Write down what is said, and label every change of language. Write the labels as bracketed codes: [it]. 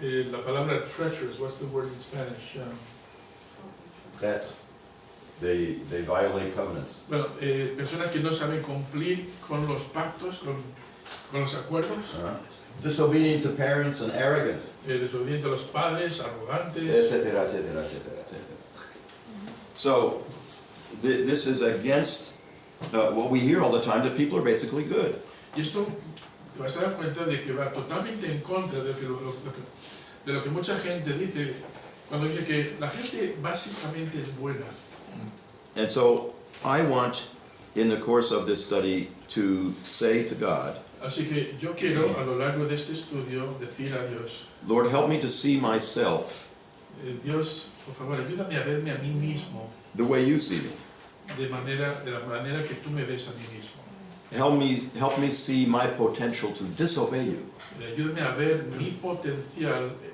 [es] La palabra [en] treacherous, what's the word in Spanish? That they violate covenants. [es] Bueno, personas que no saben cumplir con los pactos, con los acuerdos. [en] Disobedient to parents and arrogant. [es] Desobedientes a los padres, arrogantes. Etcétera, etcétera, etcétera, etcétera. [en] So, this is against what we hear all the time, that people are basically good. [es] Y esto te vas a dar cuenta de que va totalmente en contra de lo que mucha gente dice cuando dice que la gente básicamente es buena. [en] And so, I want, in the course of this study, to say to God, [es] Así que yo quiero a lo largo de este estudio decir a Dios, [en] Lord, help me to see myself [es] Dios, por favor, ayúdame a verme a mí mismo [en] the way you see me. [es] de la manera que tú me ves a mí mismo. [en] Help me see my potential to disobey you. [es] Ayúdame a ver mi potencial